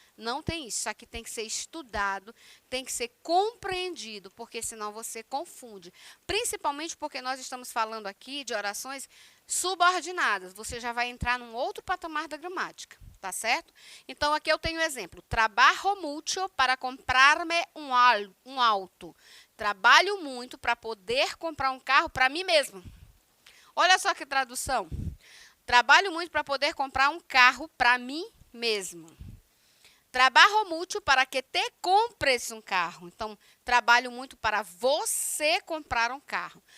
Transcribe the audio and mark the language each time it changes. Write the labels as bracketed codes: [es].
[pt] Não tem isso. Isso aqui tem que ser estudado, tem que ser compreendido, porque senão você confunde. Principalmente porque nós estamos falando aqui de orações subordinadas. Você já vai entrar num outro patamar da gramática, tá certo? Então, aqui eu tenho um exemplo. [es] Trabajo mucho para comprarme um auto. [pt] Trabalho muito para poder comprar um carro para mim mesmo. Olha só que tradução. Trabalho muito para poder comprar um carro para mim mesmo. Trabalho muito para que te compres um carro. Então, trabalho muito para você comprar um carro.